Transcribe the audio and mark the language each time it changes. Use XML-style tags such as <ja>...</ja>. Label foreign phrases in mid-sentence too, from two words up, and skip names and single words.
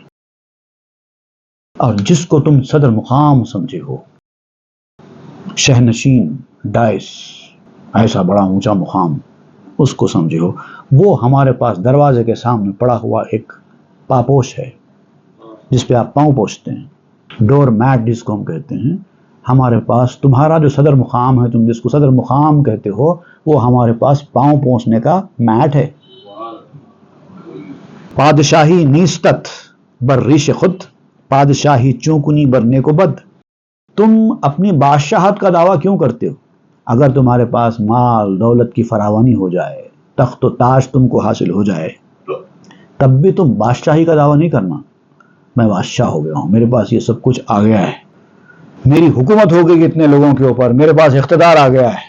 <ur>اور جس کو تم صدر مقام سمجھے ہو، شہنشین ڈائس، ایسا بڑا اونچا مقام اس کو سمجھے ہو، وہ ہمارے پاس دروازے کے سامنے پڑا ہوا ایک پاپوش ہے جس پہ آپ پاؤں پوچھتے ہیں،</ur> <en>door mat</en> <ur>جس کو ہم کہتے ہیں. ہمارے پاس تمہارا جو صدر مقام ہے، تم جس کو صدر مقام کہتے ہو، وہ ہمارے پاس پاؤں پوچھنے کا میٹ ہے.</ur> <fa>پادشاہی نیستت بر ریش خود، پادشاہی چونکنی بر نیک و بد.</fa> <ur>تم اپنی بادشاہت کا دعویٰ کیوں کرتے ہو؟ اگر تمہارے پاس مال دولت کی فراوانی ہو جائے، تخت و تاج تم کو حاصل ہو جائے، تب بھی تم بادشاہی کا دعویٰ نہیں کرنا. میں بادشاہ ہو گیا ہوں، میرے پاس یہ سب کچھ آ گیا ہے، میری حکومت ہو گئی اتنے لوگوں کے اوپر، میرے پاس اقتدار آ گیا ہے.</ur>